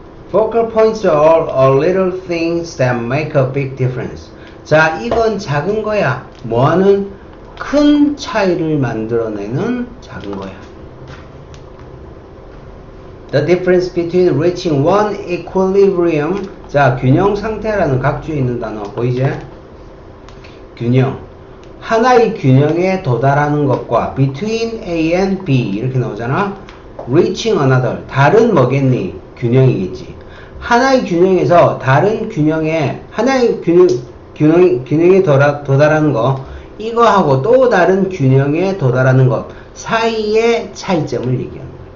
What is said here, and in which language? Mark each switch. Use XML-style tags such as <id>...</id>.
<en>focal points are all little things that make a big difference.</en> <ko>자, 이건 작은 거야. 뭐하는? 큰 차이를 만들어내는 작은 거야.</ko> <en>The difference between reaching one equilibrium.</en> <ko>자, 균형 상태라는 각주에 있는 단어 보이지? 균형. 하나의 균형에 도달하는 것과</ko> <en>between A and B</en> <ko>이렇게 나오잖아.</ko> <en>reaching another.</en> <ko>다른 뭐겠니? 균형이겠지. 하나의 균형에서 다른 균형에 하나의 균형에 도달하는 거, 이거하고 또 다른 균형에 도달하는 것 사이의 차이점을 얘기하는 거야.</ko>